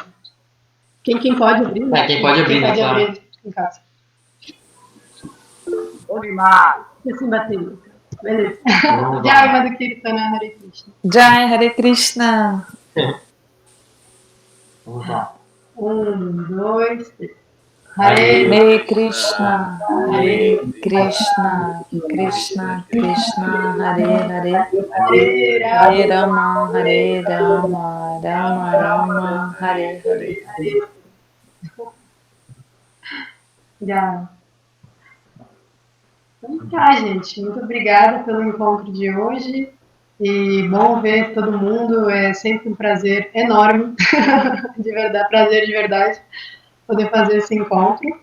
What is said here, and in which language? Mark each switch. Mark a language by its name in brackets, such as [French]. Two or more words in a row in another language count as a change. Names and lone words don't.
[Portuguese] Quem pode abrir? Né? Quem pode abrir, né? Claro. Abrir em casa. Bom demais! E assim bateria. Beleza. Jai Madhukirtana Hare Krishna. Jai Hare Krishna. Vamos lá. 1, 2, 3. Hare Krishna, Hare Krishna, Krishna Krishna, Hare Hare, Hare Rama, Rama Rama, Hare Hare. Já. Então tá, gente. Muito obrigada pelo encontro de hoje. E bom ver todo mundo. É sempre um prazer enorme, de verdade, prazer de verdade, poder fazer esse encontro.